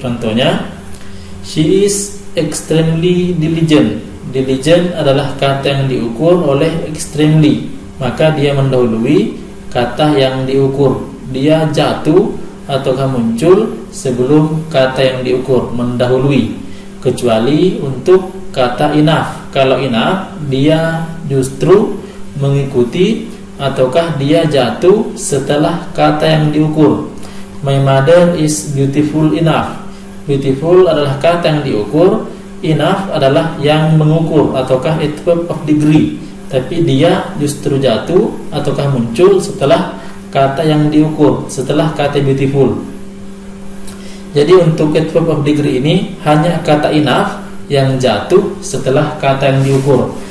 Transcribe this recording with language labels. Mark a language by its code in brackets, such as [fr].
[id] Contohnya, [en] she is extremely diligent. [id] Diligent adalah kata yang diukur oleh extremely, maka dia mendahului kata yang diukur. Dia jatuh ataukah muncul sebelum kata yang diukur, mendahului. Kecuali untuk kata enough. Kalau enough, dia justru mengikuti ataukah dia jatuh setelah kata yang diukur. [en] My mother is beautiful enough. [id] Beautiful adalah kata yang diukur, enough adalah yang mengukur ataukah adverb of degree. Tapi dia justru jatuh ataukah muncul setelah kata yang diukur, setelah kata beautiful. Jadi untuk adverb of degree ini hanya kata enough yang jatuh setelah kata yang diukur.